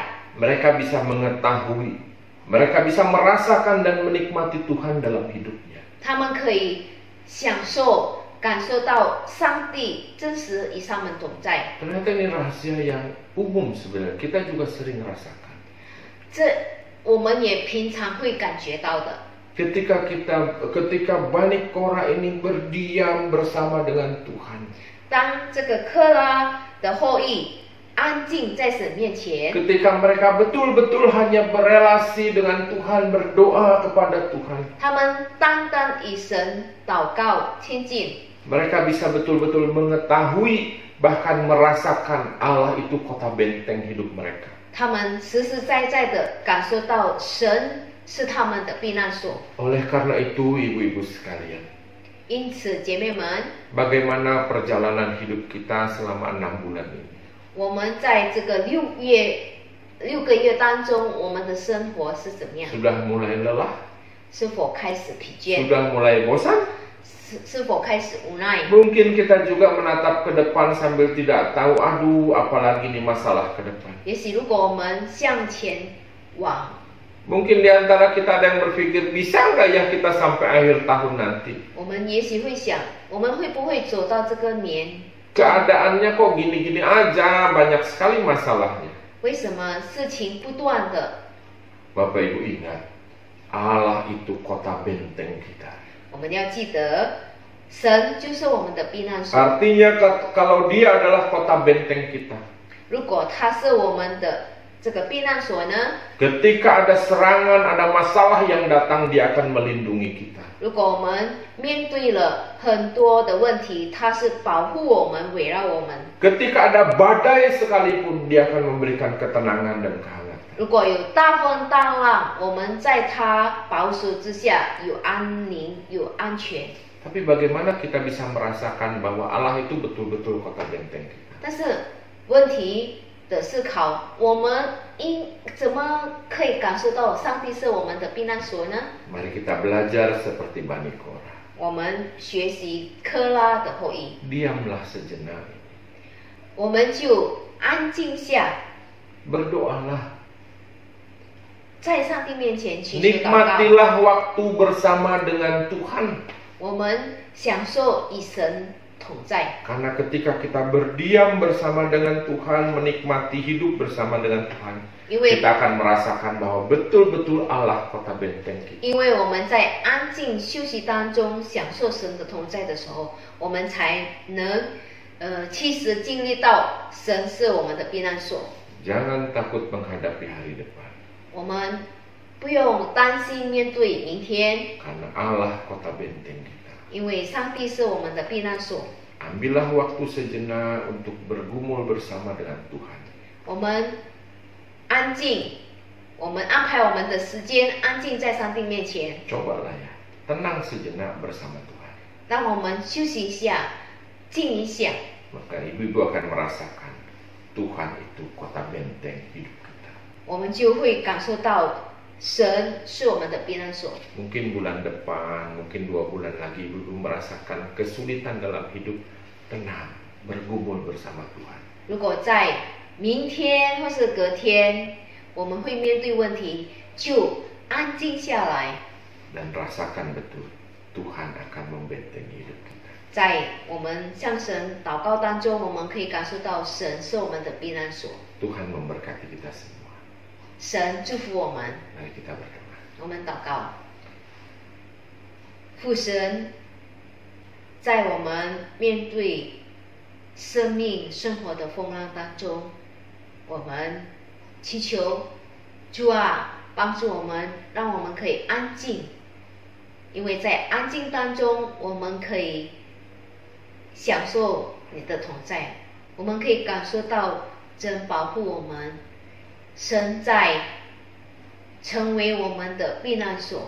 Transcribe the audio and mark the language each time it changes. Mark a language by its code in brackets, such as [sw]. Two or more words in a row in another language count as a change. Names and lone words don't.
[id] mereka bisa mengetahui, mereka bisa merasakan dan menikmati Tuhan dalam hidupnya. [zh] 他们可以享受、感受到上帝真实与他们同在。 [id] Ternyata ini rahasia yang umum sebenarnya, kita juga sering rasakan. [zh] 这我们也平常会感觉到的。 [id] Ketika Bani Korah ini berdiam bersama dengan Tuhan, [zh] 当这个科拉的后裔安静在神面前， [id] ketika mereka betul-betul hanya berelasi dengan Tuhan, berdoa kepada Tuhan, [zh] 他们单单与神祷告亲近， [id] mereka bisa betul-betul mengetahui, bahkan merasakan Allah itu kota benteng hidup mereka. [zh] 他们实实在在的感受到神是他们的避难所。 [id] Oleh karena itu, ibu-ibu sekalian, [zh] 因此，姐妹们， [id] bagaimana perjalanan hidup kita selama 6 bulan ini? [zh] 我们在这个6个月当中，我们的生活是怎么样？ [id] Sudah mulai lelah? [zh] 是否开始疲倦？ [id] Sudah mulai bosan? [zh] 是否开始无奈？ [id] Mungkin kita juga menatap ke depan sambil tidak tahu, aduh apalagi nih masalah ke depan. [zh] 也许如果我们向前往， [id] Mungkin di antara kita ada yang berpikir, bisa nggak ya kita sampai akhir tahun nanti? [zh] 我们也许会想，我们会不会走到这个年？ [id] Keadaannya kok gini-gini aja, banyak sekali masalahnya. [zh] 为什么事情不断的？ [id] Bapak Ibu ingat, Allah itu kota benteng kita. [zh] 我们要记得，神就是我们的避难所。 [id] Artinya kalau dia adalah kota benteng kita, [zh] 如果他是我们的这个避难所呢？ [id] ketika ada serangan, ada masalah yang datang, dia akan melindungi kita. [zh] 如果我们面对了很多的问题，他是保护我们、围绕我们。 [id] Ketika ada badai sekalipun, dia akan memberikan ketenangan dan kehangatan. [zh] 如果有大风大浪，我们在他保守之下有安宁、有安全。 [id] Tapi bagaimana kita bisa merasakan bahwa Allah itu betul-betul kota benteng kita? [zh] 但是问题的思考，我们怎么可以感受到上帝是我们的避难所呢？ [id] Mari kita belajar seperti Bani Korah. [zh] 我们学习科拉的后裔， [id] Diamlah sejenak, [zh] 我们就安静下， [id] berdoalah, [zh] 在上帝面前祈求祷告。 [id] nikmatilah waktu bersama dengan Tuhan. [zh] 我们享受与神同在， [id] Karena ketika kita berdiam bersama dengan Tuhan, menikmati hidup bersama dengan Tuhan, [zh] 因为 [id] kita akan merasakan bahwa betul-betul Allah kota benteng kita. [zh] 因为我们在安静休息当中享受神的同在的时候，我们才能其实经历到神是我们的避难所。 [id] Jangan takut menghadapi hari depan, [zh] 我们不用担心面对明天， [id] karena Allah kota benteng kita. [zh] 因为上帝是我们的避难所。 [id] Ambillah waktu sejenak untuk bergumul bersama dengan Tuhan. [zh] 我们安静，我们安排我们的时间，安静在上帝面前。 [id] Cobalah ya, tenang sejenak bersama Tuhan. [zh] 让我们休息一下，静一下， [id] Maka ibu-ibu akan merasakan Tuhan itu kota benteng hidup kita. [zh] 我们就会感受到神是我们的避难所。 [id] Mungkin bulan depan, mungkin 2 bulan lagi ibu-ibu merasakan kesulitan dalam hidup, tenang, bergumul bersama Tuhan. [zh] 如果在明天或是隔天，我们会面对问题，就安静下来， [id] Dan rasakan betul Tuhan akan membentengi hidup kita. [zh] 在我们向神祷告当中，我们可以感受到神是我们的避难所。 [id] Tuhan memberkati kita semua. [zh] 神祝福我们。 [id] Mari kita berdoa. [zh] 我们祷告，父神，在我们面对生命生活的风浪当中，我们祈求主啊，帮助我们，让我们可以安静，因为在安静当中，我们可以享受你的同在，我们可以感受到神保护我们，神在成为我们的避难所。